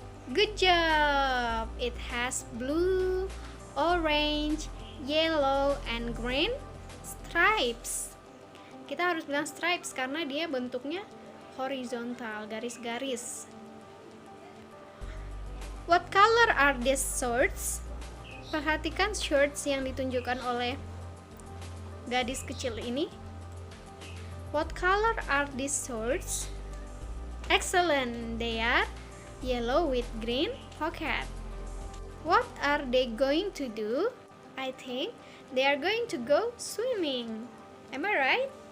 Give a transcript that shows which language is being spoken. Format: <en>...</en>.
<en>Good job! It has blue, orange, yellow, and green stripes.</en> <id>Kita harus bilang stripes karena dia bentuknya horizontal, garis-garis.</id> <en>What color are these shorts?</en> <id>Perhatikan shorts yang ditunjukkan oleh gadis kecil ini.</id> <en>What color are these shorts? Excellent, they are yellow with green pocket. What are they going to do? I think they are going to go swimming. Am I right?</en>